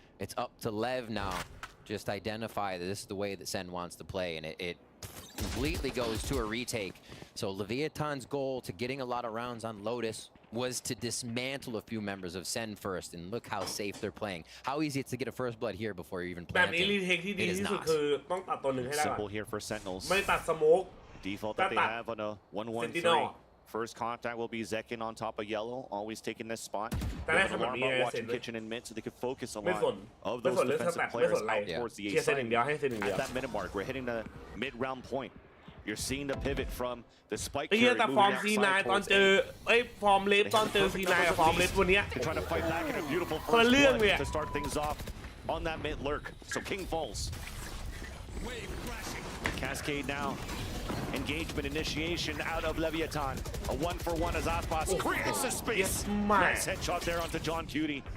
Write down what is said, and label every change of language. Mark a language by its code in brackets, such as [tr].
[en] It's up to Lev now. Just identify that this is the way that Sen wants to play, and it completely goes to a retake. So Leviathan's goal to getting a lot of rounds on Lotus was to dismantle a few members of SEN first, and look how safe they're playing. How easy it's to get a first blood here before you're even [th] แบบนี้ [en] planting. [th] รีเทคที่ดีที่สุดคือต้องตัดตัวหนึ่งให้ได้ก่อน [en] Simple here for Sentinels. [th] ไม่ตัดสโมก [en] Default that they have on a 1-1-3. First contact will be Zekin on top of yellow, always taking this spot. Alarm about watching kitchen and mid so they could focus a lot of those defensive players out towards the A side. At that minute mark, we're hitting the mid-round point. You're seeing the pivot from the spike carry moving outside towards A. [th] ฟอร์มเลฟตอนเจอ C9 กับฟอร์มเลฟวันนี้ [en] They're trying to fight back in a beautiful first blood to start things off on that mid lurk. So King falls. Cascade now. Engagement initiation out of Leviathan. A 1-for-1 as Aspas creates the space. Nice headshot there onto John Cutie.